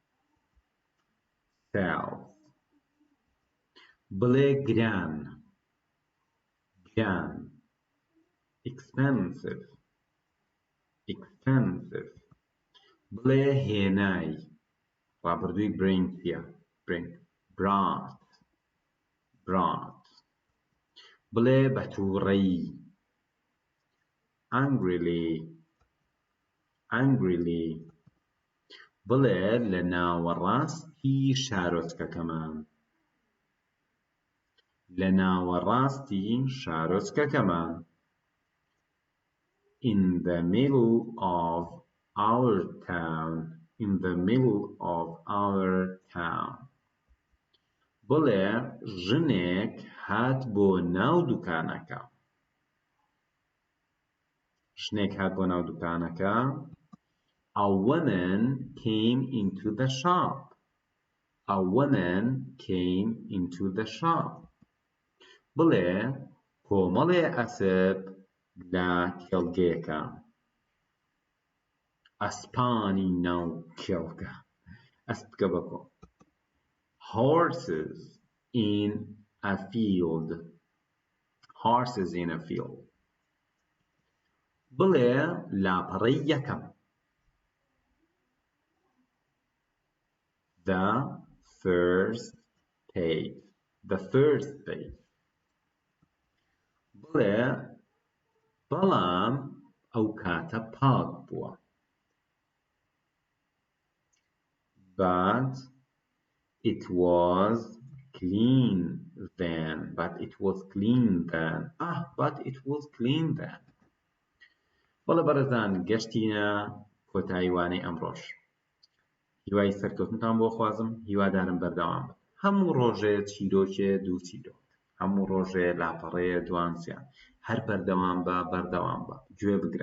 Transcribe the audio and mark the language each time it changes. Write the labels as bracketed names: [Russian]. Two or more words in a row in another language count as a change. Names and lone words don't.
[Central Kurdish] بڵێ گران expensive بڵێ هێنای ڕابردووی bring brought بڵێ بەتووڕەی angrily بڵێ لە ناوەڕاستی شارۆچکەکەمان [English] in the middle of our [Central Kurdish] town بڵێ ژنێک هات بۆ ناو دوکانەکە [English] a woman came into the shop [Central Kurdish] بڵێ کۆمەڵێ ئەسپ لە کێڵگەیەکە ئەسپانی ناو کێڵگە ئەسپکە بەکۆ [English] horses in a field [Central Kurdish] بڵێ لاپەڕەی یەکەم [English] the first page [Central Kurdish] بڵێ بەڵام ئەو کاتە پاک بووە [English] but it was clean then [Central Kurdish] بەڵێ بەڕێزان گەشتینە کۆتاییوانەی ئەمڕۆژ هیوای سەرکەوتنتان بۆ خوازم، هیوادارم بەردەوام بن. هەموو ڕۆژێ چیرۆکێ دوو چیرۆک، هەموو ڕۆژێ لاپەڕەیە دوانسیان، هەر بەردەوام بە گوێ بگرە.